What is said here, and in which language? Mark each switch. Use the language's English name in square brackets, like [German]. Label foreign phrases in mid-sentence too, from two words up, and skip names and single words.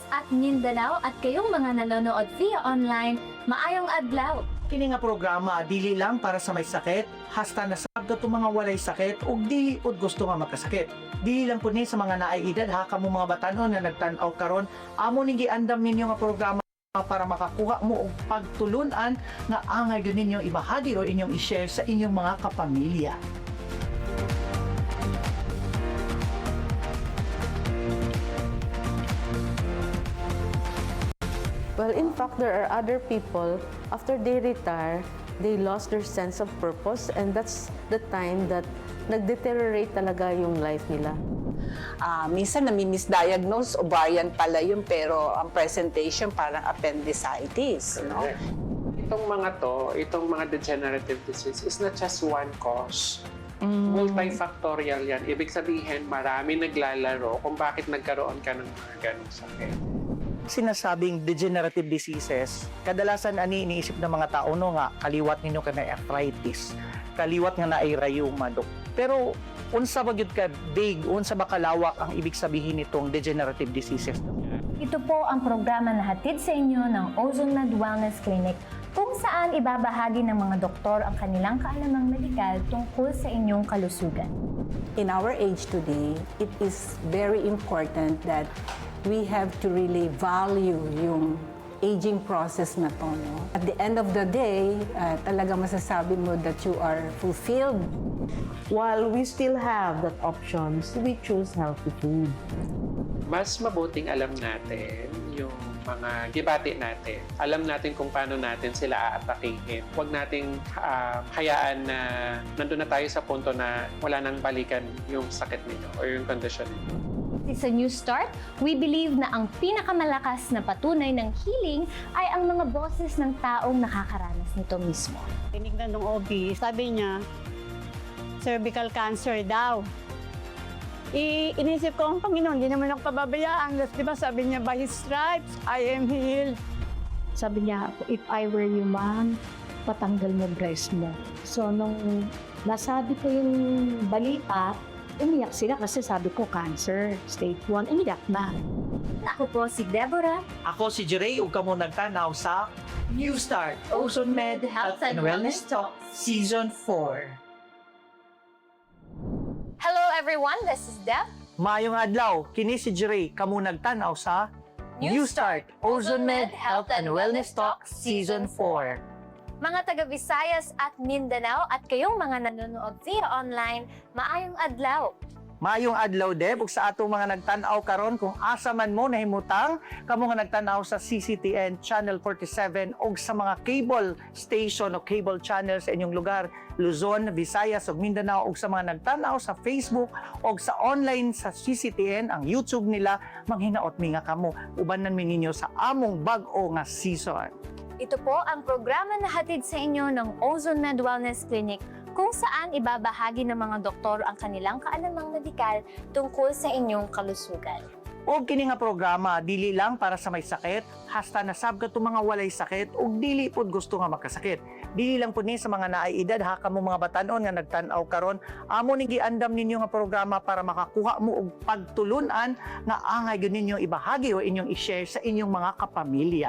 [Filipino] at Mindanao at kayong mga nanonood [English] via online, [Cebuano] maayong adlaw. Kini nga programa dili lang para sa may sakit, hasta nasabda to mga walay sakit ug dili pud gusto nga magkasakit. Dili lang pud ni sa mga naay edad ha kamo mga batanon nga nagtan-aw karon, amo ni giandam ninyo nga programa para makakuha mo og pagtulunan nga angay gyud ninyo ibahagi o inyong i-share sa inyong mga kapamilya. [English] Well, in fact, there are other people, after they retire, they lost their sense of purpose, and that's the time that [Filipino] nag-deteriorate talaga yung life nila. Minsan nami-misdiagnose, ovarian pala yun, pero ang presentation parang appendicitis. No? Itong mga [English] degenerative disease is not just one cause. [Filipino] Multifactorial yan. Ibig sabihin, marami naglalaro kung bakit nagkaroon ka ng mga ganong sakit. Sinasabing [English] degenerative diseases, [Filipino] kadalasan ani iniisip ng mga tao no [Cebuano] nga kaliwat ninyo ka na arthritis, kaliwat nga na ay rheuma dok. Pero unsa ba gyud ka big, [Filipino] unsa ba kalawak ang ibig sabihin nitong [English] degenerative diseases? [Filipino] Ito po ang programa na hatid sa inyo ng OzonMed Wellness Clinic kung saan ibabahagi ng mga doktor ang kanilang kaalamang medikal tungkol sa inyong kalusugan. [English] In our age today, it is very important that we have to really value yung aging process na to. No? At the end of the day, [Filipino] talaga masasabi mo [English] that you are fulfilled. While we still have that options, we choose healthy food. [Filipino] Mas mabuting alam natin yung mga gibati natin. Alam natin kung paano natin sila aatakihin. Huwag nating hayaan na nandun na tayo sa punto na wala nang balikan yung sakit ninyo o yung kondisyon ninyo. Sa New Start, [English] we believe [Filipino] na ang pinakamalakas na patunay ng healing ay ang mga boses ng taong nakakaranas nito mismo. Tinignan ng OB, sabi niya, cervical cancer daw. Inisip ko, ang Panginoon, hindi naman ako pababayaan. Di ba sabi niya, [English] by His stripes, I am healed. [Filipino] Sabi niya, [English] if I were you man, [Filipino] patanggal mo [English] breast mo. [Filipino] So, nung nasabi ko yung balita, umiyak sila kasi sabi ko cancer, stage 1, umiyak na. Ako po si Deborah. [Cebuano] Ako si Jeray ug kamo nagtanaw sa New Start OzonMed Health and Wellness Talk Season 4. [English] Hello everyone, this is Deb. [Cebuano] Maayong adlaw, kini si Jeray kamo nagtanaw sa New Start OzonMed Health and Wellness Talk Season 4. [Filipino] Mga taga Visayas at Mindanao at kayong mga nanonood [English] via online, [Cebuano] maayong adlaw. Maayong adlaw Deb ug sa atong mga nagtan-aw karon kung asa man mo nahimutang kamo nga nagtan-aw sa CCTN Channel 47 ug sa mga [English] cable station [Cebuano] o [English] cable channels [Cebuano] sa inyong lugar, Luzon, Visayas ug Mindanao ug sa mga nagtan-aw sa Facebook ug sa online sa CCTN ang YouTube nila, manghinaot mi nga kamo ubanan mi ninyo sa among bag-o nga season. [Filipino] Ito po ang programa na hatid sa inyo ng OzonMed Wellness Clinic kung saan ibabahagi ng mga doktor ang kanilang kaalamang medikal tungkol sa inyong kalusugan. [Cebuano] Og kini nga programa dili lang para sa may sakit, hasta nasabga to mga walay sakit ug dili pud gusto nga magkasakit. Dili lang pud ni sa mga naay edad ha kamo mga batanon nga nagtan-aw karon, amo ni giandam ninyo nga programa para makakuha mo og pagtulunan nga angay gyud ninyo ibahagi o inyong i-share sa inyong mga kapamilya.